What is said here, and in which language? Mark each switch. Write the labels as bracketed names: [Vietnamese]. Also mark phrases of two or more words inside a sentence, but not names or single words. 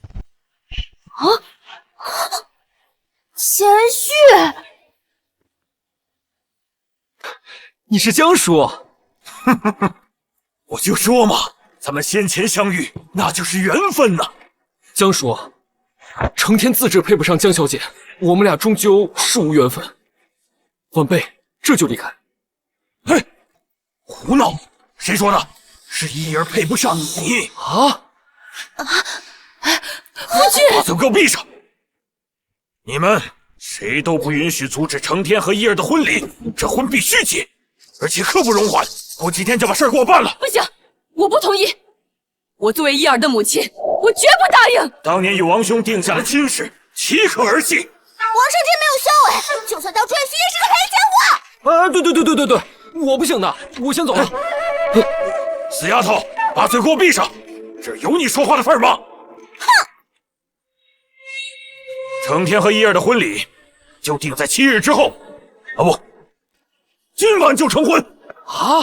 [Chinese] 賢婿，你是江叔？我就說嘛，咱們先前相遇，那就是緣分吶。江叔，承天自知配不上江小姐，我們倆終究是無緣分。晚輩這就離開。嘿，胡鬧！誰說的？是依兒配不上你啊！夫君，把嘴給我閉上！你們誰都不允許阻止承天和依兒的婚禮，這婚必須結，而且刻不容緩。過幾天就把事兒給我辦了。不行，我不同意。我作為依兒的母親，我絕不答應。當年與王兄定下的親事，豈可兒戲？王承天沒有修為，就算當赘婿也是個黑家伙。對，我不行的，我先走了。死丫頭，把嘴給我閉上！這有你說話的份嗎？哼！承天和依兒的婚禮就定在7日之後，啊不，今晚就成婚啊！